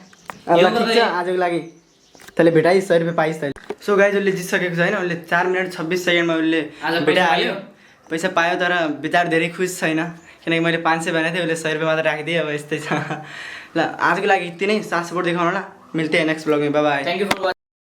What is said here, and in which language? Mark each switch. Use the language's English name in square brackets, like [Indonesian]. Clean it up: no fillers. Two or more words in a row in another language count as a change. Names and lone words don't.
[Nepali] ठिक छ आजको लागि तैँले भेटाइस्, 100 रुपियाँ पाइस् तैँले। [English] so guys [Nepali] उसले जितिसकेको छ होइन। उसले 4 मिनट 26 सेकेन्डमा उसले भेटायो, पैसा पायो। तर विचार धेरै खुस छैन, किनकि मैले 500 भनेको थिएँ, उसले 100 रुपियाँ मात्र राखिदिएँ। अब यस्तै छ। ल आजको लागि यति नै। साथ सपोर्ट देखाउनु होला। [Hindi] मिलते हैं [English] next blog [Hindi] में, [English] bye bye. thank you for